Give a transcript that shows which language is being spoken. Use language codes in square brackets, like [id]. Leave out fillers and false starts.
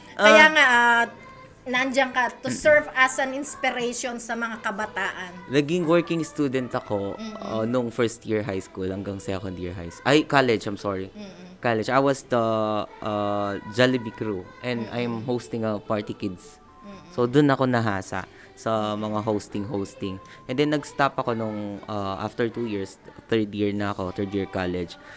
[tl] Kaya nga, nandiyan ka [en] to serve as an inspiration [tl] sa mga kabataan. Naging working student ako nung first year high school hanggang second year college, [en] I'm sorry. [tl] College. [en] I was the Jollibee crew and I'm hosting a Party Kids. [tl] So, dun ako nahasa sa mga hosting. And then, nag-stop ako nung after 2 years, third year college.